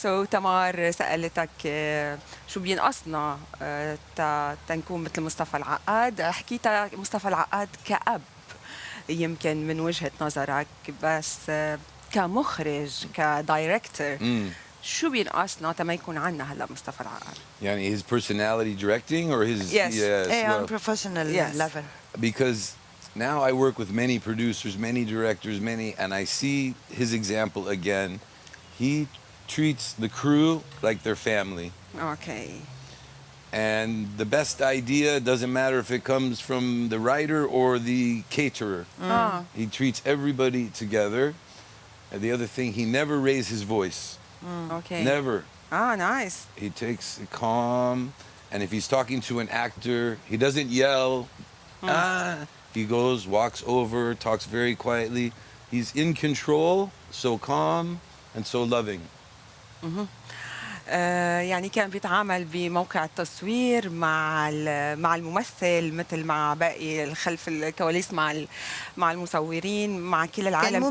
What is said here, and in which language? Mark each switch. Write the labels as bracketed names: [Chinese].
[Arabic] تمار سألتك شو بينقصنا تنكون مثل مصطفى العقاد. حكيت مصطفى العقاد كأب يمكن من وجهة نظرك، بس كمخرج كدايركتور شو بينقصنا تما يكون عنا هلا مصطفى العقاد؟ [English] يعني his personality directing or his On professional level. Because now I work with many producers, many directors, and I see his example again. He treats the crew like their family. Okay. And the best idea doesn't matter if it comes from the writer or the caterer. He treats everybody together. And the other thing, he never raised his voice. Okay. Never. Nice. He takes it calm. And if he's talking to an actor, he doesn't yell. He goes, walks over, talks very quietly. He's in control, so calm and so loving. [Arabic] يعني كان بيتعامل بموقع التصوير مع الممثل مثل مع باقي خلف الكواليس، مع المصورين، مع كل العالم.